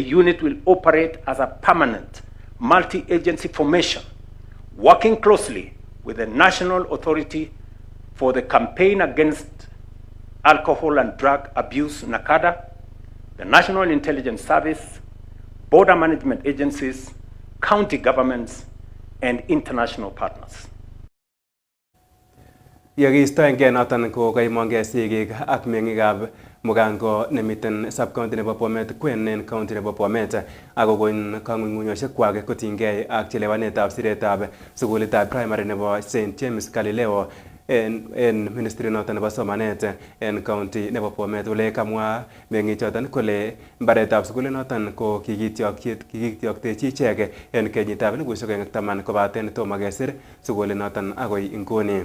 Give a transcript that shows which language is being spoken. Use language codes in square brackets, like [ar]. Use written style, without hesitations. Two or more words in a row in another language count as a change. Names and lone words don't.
[en] unit will operate as a permanent multi-agency formation, working closely with the National Authority for the Campaign Against Alcohol and Drug Abuse, NACADA, the National Intelligence Service, border management agencies, county governments, and international partners. [kln] Yekiistoengei noton ko kaimongei sigik ak meng'ikab mugango nemiten subcounty nebo Bomet kwen en county nebo Bomet akokon kong'ung'unyosiekwak kotinygei ak chelewanetab siretab sukulitab primary nebo St James Galileo en ministry noton nebo somanet en county nebo Bomet ole kamwa meng'ichoton kole mbaretab sukulit noton ko kikityoktechi ichek en kenyitab 2010 kobaten tomo kesir sukulit noton agoi inguni.